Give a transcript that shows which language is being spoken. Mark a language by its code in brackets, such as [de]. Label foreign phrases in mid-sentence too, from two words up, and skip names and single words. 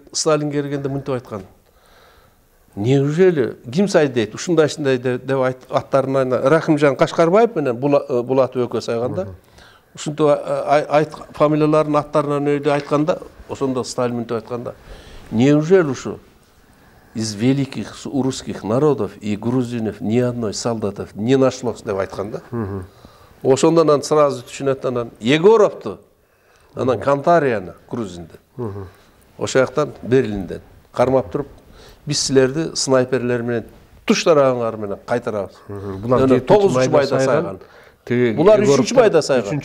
[ky] Сталин келгенде мынтип айткан. Неужели ким сайды дейт? Ушундай деп аттарын Рахимжан Кашкарбаев менен Булат экөө сайганда. Ушинтип фамилияларын аттарынан өйдө айтканда, ошондо Сталин мынтип айтканда, неужели ушу [ru] из великих русских народов и грузинов ни одной солдатов не нашлось [ky] деп айтканда. Ошондон сразу түшүнөт, анан Егоровду, анан Кантарияны грузинди. Ошол жактан Берлинден кармап туруп, биз силерди снайперлер менен туштараңар менен кайтарабыз. Булар 9-майда сайган. Булар 3-майда сайган.